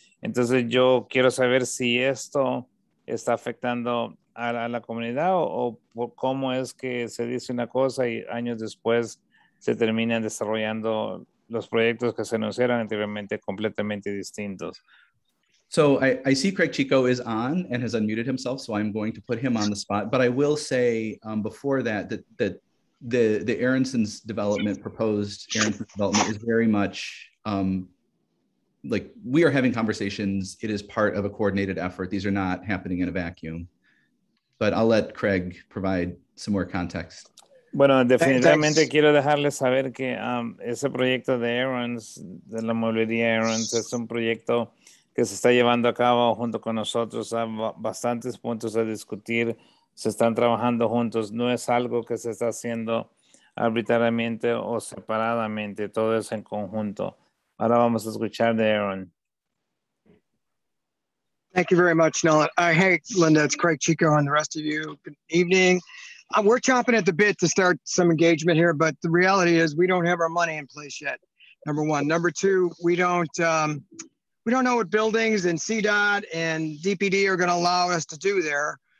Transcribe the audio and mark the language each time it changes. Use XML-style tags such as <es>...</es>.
<es>Entonces, yo quiero saber si esto está afectando a la comunidad o cómo es que se dice una cosa y años después se terminan desarrollando los proyectos que se anunciaron anteriormente completamente distintos.</es> <en>So I see Craig Chico is on and has unmuted himself, so I'm going to put him on the spot. But I will say before that the Aronson's proposed Aronson's development is very much like we are having conversations. It is part of a coordinated effort. These are not happening in a vacuum. But I'll let Craig provide some more context.</en> <es>Bueno, definitivamente quiero dejarles saber que ese proyecto de Aaron's, de la mueblería Aaron's, es un proyecto que se está llevando a cabo junto con nosotros. Hay bastantes puntos a discutir, se están trabajando juntos. No es algo que se está haciendo arbitrariamente o separadamente, todo es en conjunto. Ahora vamos a escuchar de Aaron.</es> <en>Thank you very much, Nolan. Hey, Linda, it's Craig Chico and the rest of you. Good evening. We're chomping at the bit to start some engagement here, but the reality is we don't have our money in place yet. Number one. Number two, we don't know what buildings and CDOT and DPD are going to allow us to do there.</en>